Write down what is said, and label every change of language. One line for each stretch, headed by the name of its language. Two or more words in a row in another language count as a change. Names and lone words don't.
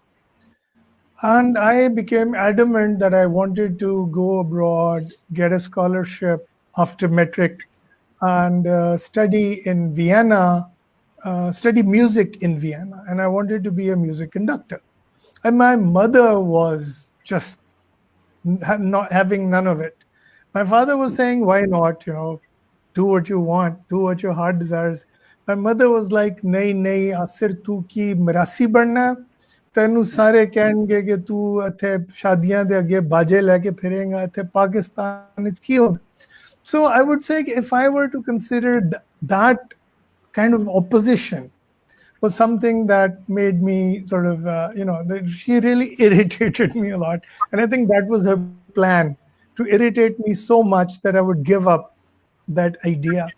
English: And I became adamant that I wanted to go abroad, get a scholarship after metric, and study in Vienna, study music in Vienna. And I wanted to be a music conductor. And my mother was just not having none of it. My father was saying, why not, do what you want, do what your heart desires. My mother was like,
Punjabi: ਨਹੀਂ, ਨਹੀਂ, Asir, ਤੂੰ ਕੀ ਮਿਰਾਸੀ ਬਣਨਾ, ਤੈਨੂੰ ਸਾਰੇ ਕਹਿਣਗੇ ਕਿ ਤੂੰ ਇੱਥੇ ਸ਼ਾਦੀਆਂ ਦੇ ਅੱਗੇ ਬਾਜੇ ਲੈ ਕੇ ਫਿਰੇਂਗਾ ਇੱਥੇ ਪਾਕਿਸਤਾਨ ਵਿੱਚ ਕੀ ਹੋਣਾ
English: so I would say if I were to consider that kind of opposition was something that made me sort of she really irritated me a lot, and I think that was her plan, to irritate me so much that I would give up that idea.